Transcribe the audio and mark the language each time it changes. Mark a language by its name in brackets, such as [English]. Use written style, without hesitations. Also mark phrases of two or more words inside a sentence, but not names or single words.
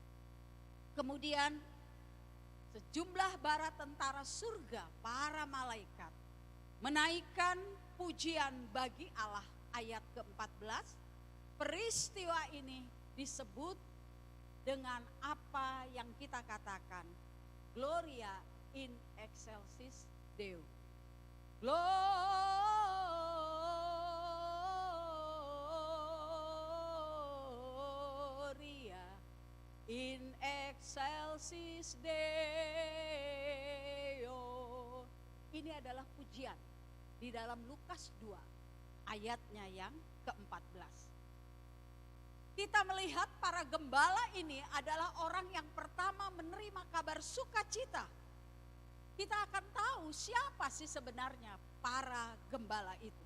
[Indonesian] Kemudian sejumlah bara tentara surga, para malaikat, menaikkan pujian bagi Allah. [Latin] Ayat ke-14, peristiwa ini disebut dengan apa yang kita katakan Gloria in excelsis Deo. Gloria in excelsis Deo. [Indonesian] Ini adalah pujian di dalam Lukas 2 ayatnya yang ke-14. Kita melihat para gembala ini adalah orang yang pertama menerima kabar sukacita. Kita akan tahu siapa sih sebenarnya para gembala itu.